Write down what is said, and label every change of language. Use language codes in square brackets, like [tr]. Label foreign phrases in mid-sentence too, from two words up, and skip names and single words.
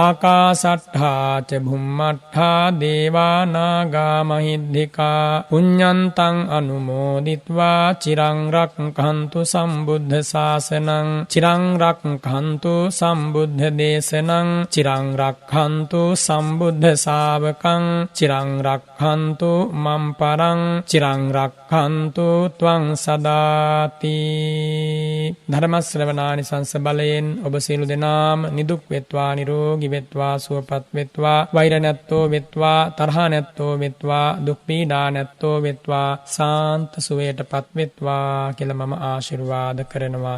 [pi] ආකාසට්ඨා ච භුම්මට්ඨා දේවා නාග මහිද්దికා පුඤ්ඤන්තං අනුමෝදිත්වා චිරං රක්ඛන්තු සම්බුද්ධ ශාසනං. චිරං රක්ඛන්තු සම්බුද්ධ දේශනං. චිරං රක්ඛන්තු සම්බුද්ධ ශාවකං. චිරං රක්ඛන්තු මම් පරං. චිරං රක්ඛන්තු ත්වං සදාති. [si] ධර්ම ශ්‍රවණානිසංස බලයෙන් ඔබ සියලු දෙනාම නිදුක් වෙත්වා, නිරෝගී වෙත්වා, සුවපත් වෙත්වා, වෛර නැත්තෝ වෙත්වා, තරහ නැත්තෝ වෙත්වා, දුක් පීඩා නැත්තෝ වෙත්වා, සාන්ත සුවයටපත් වෙත්වා කියලා මම ආශිර්වාද කරනවා.